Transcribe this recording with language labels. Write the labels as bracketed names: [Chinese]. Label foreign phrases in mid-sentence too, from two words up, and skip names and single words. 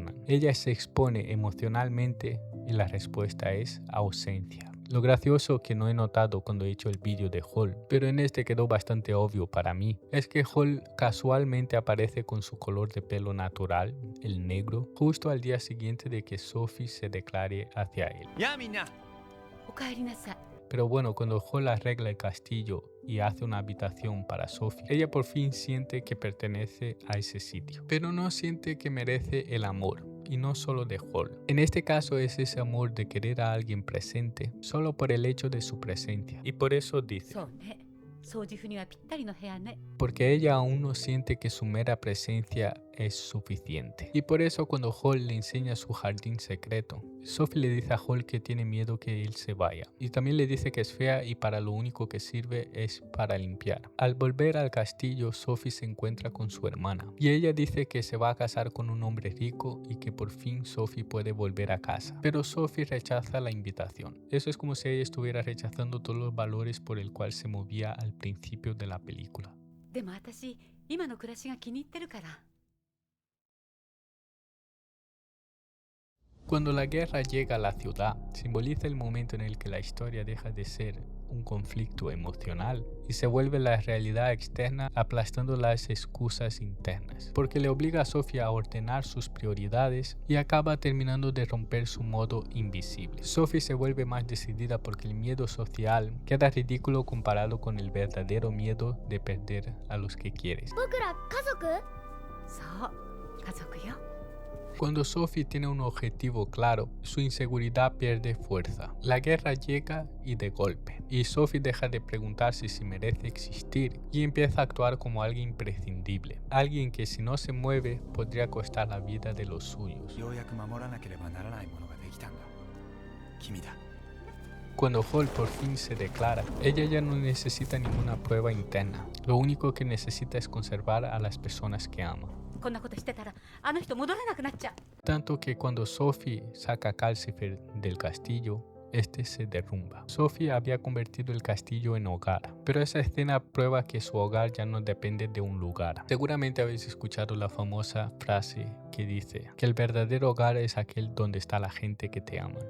[Spanish] Ella se expone emocionalmente y la respuesta es ausencia. Lo gracioso que no he notado cuando he hecho el vídeo de Hall, pero en este quedó bastante obvio para mí, es que Hall casualmente aparece con su color de pelo natural, el negro, justo al día siguiente de que Sophie se declare hacia él. [Japanese] やあみんな。おかえりなさい。 [Spanish] Pero bueno, cuando Hall arregla el castillo y hace una habitación para Sophie, ella por fin siente que pertenece a ese sitio, pero no siente que merece el amor, y no solo de Hall. En este caso es ese amor de querer a alguien presente solo por el hecho de su presencia, y por eso dice, [Japanese] そうね。掃除婦にはぴったりの部屋ね。 [Spanish] porque ella aún no siente que su mera presencia es suficiente. Y por eso cuando Hall le enseña su jardín secreto, Sophie le dice a Hall que tiene miedo que él se vaya. Y también le dice que es fea y para lo único que sirve es para limpiar. Al volver al castillo, Sophie se encuentra con su hermana. Y ella dice que se va a casar con un hombre rico y que por fin Sophie puede volver a casa. Pero Sophie rechaza la invitación. Eso es como si ella estuviera rechazando todos los valores por el cual se movía al principio de la película. [Japanese] でも私、今の暮らしが気に入ってるから。 [Spanish] Cuando la guerra llega a la ciudad, simboliza el momento en el que la historia deja de ser un conflicto emocional y se vuelve la realidad externa aplastando las excusas internas, porque le obliga a Sophie a ordenar sus prioridades y acaba terminando de romper su modo invisible. Sophie se vuelve más decidida porque el miedo social queda ridículo comparado con el verdadero miedo de perder a los que quieres. [Japanese] 僕ら家族？そう、家族よ。 [Spanish] Cuando Sophie tiene un objetivo claro, su inseguridad pierde fuerza. La guerra llega y de golpe, y Sophie deja de preguntarse si merece existir y empieza a actuar como alguien imprescindible, alguien que si no se mueve podría costar la vida de los suyos. [Japanese] ようやく守らなければならないものができたんだ。君だ。 [Spanish] Cuando Hall por fin se declara, ella ya no necesita ninguna prueba interna, lo único que necesita es conservar a las personas que ama. [Japanese] こんなことしてたら、あの人戻れなくなっちゃう。 [Spanish] Tanto que cuando Sophie saca a Calcifer del castillo, este se derrumba. Sophie había convertido el castillo en hogar, pero esa escena prueba que su hogar ya no depende de un lugar. Seguramente habéis escuchado la famosa frase que dice que el verdadero hogar es aquel donde está la gente que te ama.